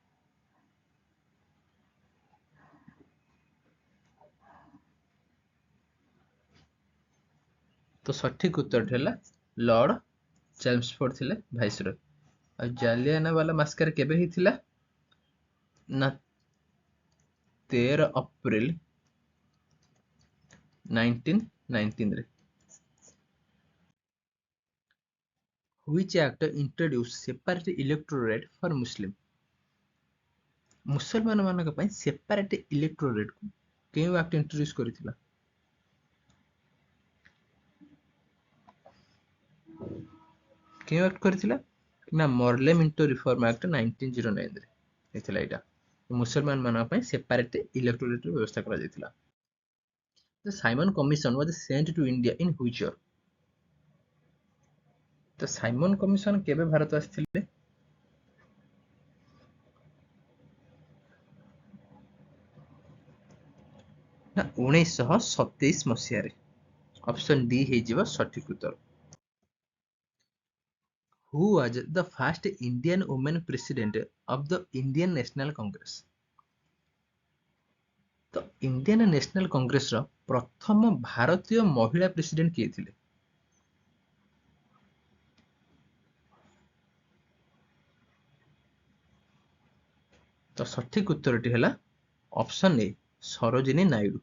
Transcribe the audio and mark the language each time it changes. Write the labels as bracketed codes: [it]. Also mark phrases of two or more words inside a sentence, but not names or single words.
[or] ତ ସଠିକ ଉତ୍ତରଟି ହେଲା ଲର୍ଡ ଚେମ୍ସଫୋର୍ଡ ଥିଲେ ଭାଇସରୟ। ଆଉ ଜାଲିଆନାୱାଲା ମାସ୍କାରେ କେବେ ହେଇଥିଲା? ନା 13 ଏପ୍ରିଲ 1919 ରେ। [en] Which act introduced separate electorate for Muslim? [or] ମୁସଲମାନ ମାନଙ୍କ ପାଇଁ [en] separate electorate [or] କୁ କେଉଁ [en] act introduce [or] କରିଥିଲା? କେଉଁ ଆକ୍ଟ କରିଥିଲା? ନା ମର୍ଲେ ମିଣ୍ଟୋ ରିଫର୍ମ ଆକ୍ଟ 1909 ରେ ହେଇଥିଲା ଏଇଟା। ମୁସଲମାନ ମାନଙ୍କ ପାଇଁ [en] separate electorate [or] ର ବ୍ୟବସ୍ଥା କରାଯାଇଥିଲା। [en] The Simon Commission was sent to India in which year? [or] ତ ସାଇମନ କମିଶନ କେବେ ଭାରତ ଆସିଥିଲେ? ନା 1927 ମସିହାରେ। [en] option D [or] ହେଇଯିବ ସଠିକ ଉତ୍ତର। [en] Who was the first Indian woman president of the Indian National Congress? [or] ତ ଇଣ୍ଡିଆନ ନ୍ୟାସନାଲ କଂଗ୍ରେସର ପ୍ରଥମ ଭାରତୀୟ ମହିଳା ପ୍ରେସିଡେଣ୍ଟ କିଏ ଥିଲେ? ତ ସଠିକ ଉତ୍ତରଟି ହେଲା [en] option A [or] ସରୋଜିନୀ ନାଇଡୁ।